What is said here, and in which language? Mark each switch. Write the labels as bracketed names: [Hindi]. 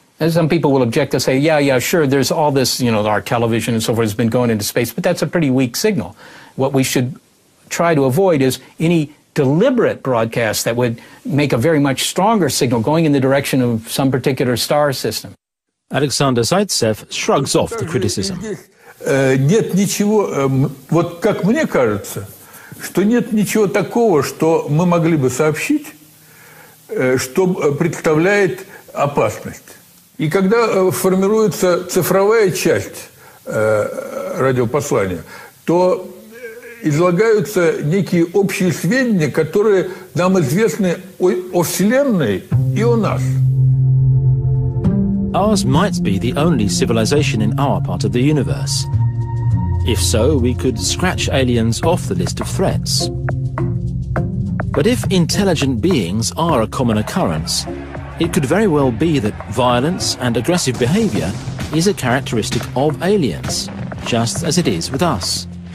[English] And some people will object to say, yeah, sure, there's all this, you know, our television and so forth has been going into space, but that's a pretty weak signal. What we should try to avoid is any deliberate broadcast that would make a very much stronger signal going in the direction of some particular star system. Alexander Zaitsev shrugs off the criticism. [Russian] Нет ничего, вот как мне кажется, что нет ничего такого, что мы могли бы сообщить, что представляет опасность. И когда формируется цифровая часть радиопослания, то излагаются некие общие сведения, которые нам известны о Вселенной и о нас. [English] Ours might be the only civilization in our part of the universe. If so, we could scratch aliens off the list of threats. But if intelligent beings are a common occurrence, it could very well be that violence and aggressive behavior is a characteristic of aliens, just as it is with us.